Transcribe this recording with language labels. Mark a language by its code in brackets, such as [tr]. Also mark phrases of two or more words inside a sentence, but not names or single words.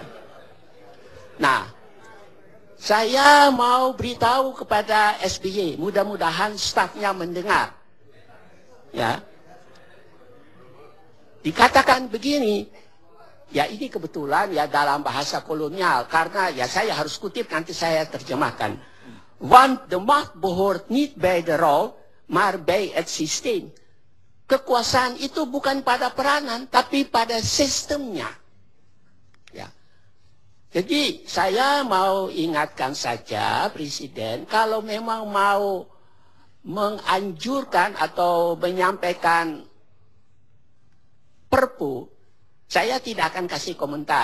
[id] Nah, saya mau beritahu kepada SBY, mudah-mudahan stafnya mendengar. Ya. Dikatakan begini, ya ini kebetulan ya dalam bahasa kolonial, karena ya saya harus kutip nanti saya terjemahkan. [nl] Want de macht behoort niet bij de rol, maar bij het systeem. [id] Kekuasaan itu bukan pada peranan, tapi pada sistemnya. Ya. Jadi saya mau ingatkan saja Presiden, kalau memang mau menganjurkan atau menyampaikan Perpu, saya tidak akan kasih komentar.